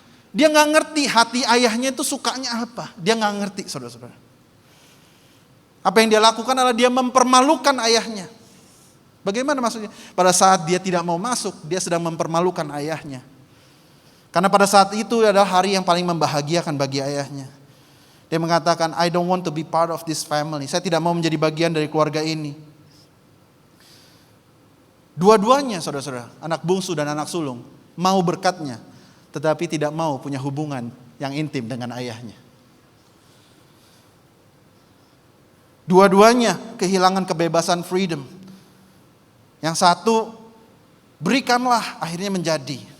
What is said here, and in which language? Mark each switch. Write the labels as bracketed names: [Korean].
[Indonesian] Dia gak ngerti hati ayahnya itu sukanya apa. Dia gak ngerti saudara-saudara. Apa yang dia lakukan adalah dia mempermalukan ayahnya. Bagaimana maksudnya? Pada saat dia tidak mau masuk, dia sedang mempermalukan ayahnya. Karena pada saat itu adalah hari yang paling membahagiakan bagi ayahnya. Dia mengatakan, [English] I don't want to be part of this family. [Indonesian] Saya tidak mau menjadi bagian dari keluarga ini. Dua-duanya saudara-saudara, anak bungsu dan anak sulung, mau berkatnya, tetapi tidak mau punya hubungan yang intim dengan ayahnya. Dua-duanya kehilangan kebebasan, freedom. Yang satu, berikanlah, akhirnya menjadi.